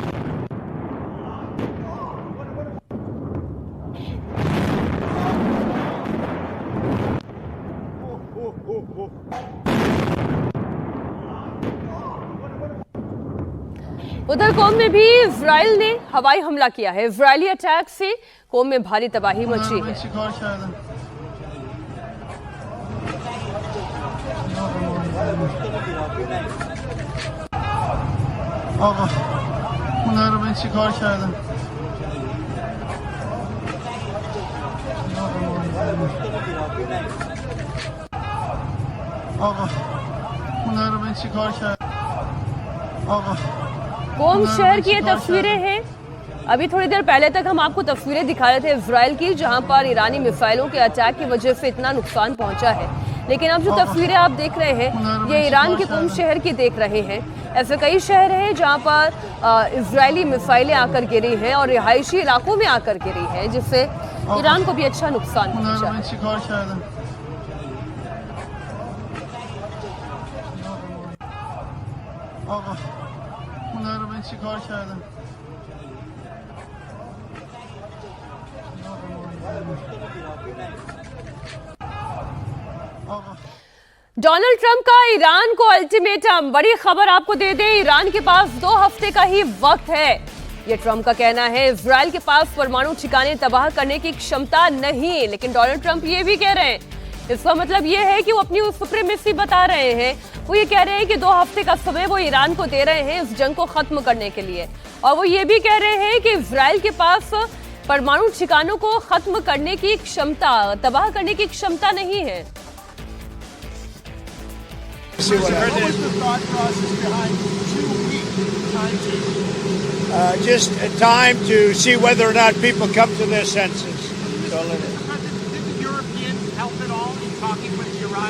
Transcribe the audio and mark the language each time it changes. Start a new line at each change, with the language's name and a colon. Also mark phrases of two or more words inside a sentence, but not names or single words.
Hindi: उधर कोम में भी इजराइल ने हवाई हमला किया है। इजरायली अटैक से कोम में भारी तबाही मची है।
Persian: آقا خونه رو من چیکار کردم آقا خونه رو من چیکار کردم آقا
Hindi: कोम शहर की ये तस्वीरें हैं। अभी थोड़ी देर पहले तक हम आपको तस्वीरें दिखा रहे थे इजराइल की, जहां पर ईरानी मिसाइलों के अटैक की वजह से इतना नुकसान पहुंचा है। लेकिन अब जो तस्वीरें आप देख रहे हैं ये ईरान के कोम शहर की देख रहे हैं। ऐसे कई शहर हैं जहां पर इजरायली मिसाइलें आकर गिरी हैं और रिहायशी इलाकों में आकर गिरी हैं, जिससे ईरान को भी अच्छा नुकसान पहुंचा है।
Persian: آقا خونه رو من چیکار کردم
Hindi: डोनाल्ड ट्रंप का ईरान को अल्टीमेटम। बड़ी खबर आपको दे दें, ईरान के पास 2 हफ्ते का ही वक्त है। ये ट्रंप का कहना है। इजराइल के पास परमाणु ठिकाने तबाह करने की क्षमता नहीं, लेकिन डोनाल्ड ट्रंप ये भी कह रहे हैं, इसका मतलब ये है कि वो अपनी सुप्रीमेसी बता रहे हैं। वो ये कह रहे हैं कि 2 हफ्ते का समय वो ईरान को दे रहे हैं इस जंग को खत्म करने के लिए। और वो ये भी कह रहे हैं कि इजराइल के पास परमाणु ठिकानों को खत्म करने की क्षमता, तबाह करने की क्षमता नहीं है।
English: Just a time to see whether or not people come to their senses. Did the Europeans help at all in talking with the Iranians?